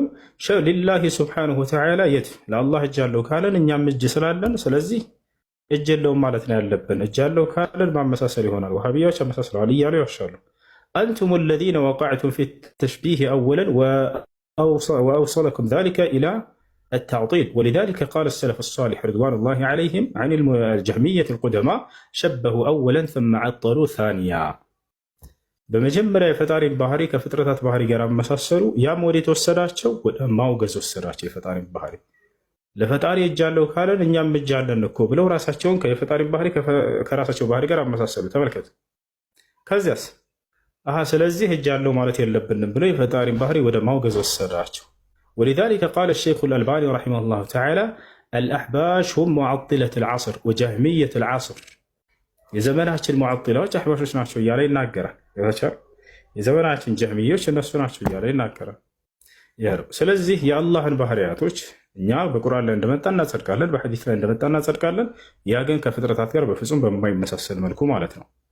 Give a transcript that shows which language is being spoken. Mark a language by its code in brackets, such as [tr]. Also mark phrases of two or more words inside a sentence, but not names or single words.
[ar] لله سبحانه وتعالى [am] የት ለአላህ እጅ አለው ካለን እኛም እጅ ስላለን ስለዚህ እጅ የለውም ማለት ነው ያለብን። እጅ አለው ካለን ማመሳሰል ይሆናል። ወሃቢያዎች አመሳስለዋል እያሉ ይዋሻሉ። [ar] أنتم الذين وقعتم في التشبيه أولا وأوصلكم ذلك إلى التعطيل ولذلك قال السلف الصالح رضوان الله عليهم عن الجهمية القدماء شبهوا أولا ثم عطلوا ثانيا [am] بمجمرة የፈጣሪ ባህሪ ከፍጥረታት ባህሪ ጋር አመሳሰሉ። ያም ወደ ተወሰዳቸው ወደ ማውገዝ ወሰዳቸው። የፈጣሪ ባህሪ ለፈጣሪ እጅ አለው ካለን እኛም እጅ አለን እኮ ብለው ራሳቸውን ከፈጣሪ ባህሪ ከራሳቸው ባህሪ ጋር አመሳሰሉ። ተመልከቱ። ከዚያስ ስለዚህ እጅ አለው ማለት የለብንም ብለው የፈጣሪ ባህሪ ወደ ማውገዝ ወሰዳቸው። [ar] ولذلك قال الشيخ الألباني رحمه الله تعالى الأحباش هم معطلة العصر وجهمية العصر [am] የዘመናችን ሙዓጢላዎች አሕባሾች ናቸው እያለ ይናገራል። የዘመናችን ጀህሚዮች እነሱ ናቸው እያለ ይናገራል። ያ ነው። ስለዚህ የአላህን ባህሪያቶች እኛ በቁርአን ላይ እንደመጣ እናጸድቃለን፣ በሐዲስ ላይ እንደመጣ እናጸድቃለን። ያ ግን ከፍጥረታት ጋር በፍጹም በማይመሳሰል መልኩ ማለት ነው።